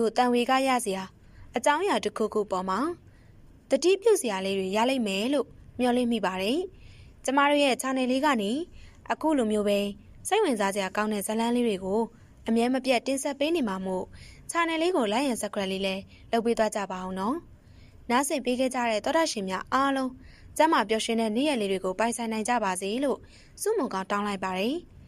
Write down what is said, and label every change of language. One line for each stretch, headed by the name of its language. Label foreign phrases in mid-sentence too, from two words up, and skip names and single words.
Burmese: တန်ဝေကရစရာအကြောင်းအရာတစ်ခုခုပေါ်မှာတတိပြုစရာလေးတွေရလိမ့်မယ်လို့မျှော်လင့်မိပါတယ်။ကျမတို့ရဲ့ channel လေးကနေအခုလိုမျိုးပဲစိတ်ဝင်စားစရာကောင်းတဲ့ဇာတ်လမ်းလေးတွေကိုအမြဲမပြတ်တင်ဆက်ပေးနေမှာမို့ channel လေးကို
English: like and subscribe
Burmese: လေးလည်းလုပ်ပေးသွားကြပါအောင်နော်။နားဆင်ပေးခဲ့ကြတဲ့သောတာရှင်များအားလုံးကျမ်းမာပျော်ရွှင်တဲ့နေ့ရက်လေးတွေကိုပိုင်ဆိုင်နိုင်ကြပါစေလို့ဆုမွန်ကောင်းတောင်းလိုက်ပါတယ်။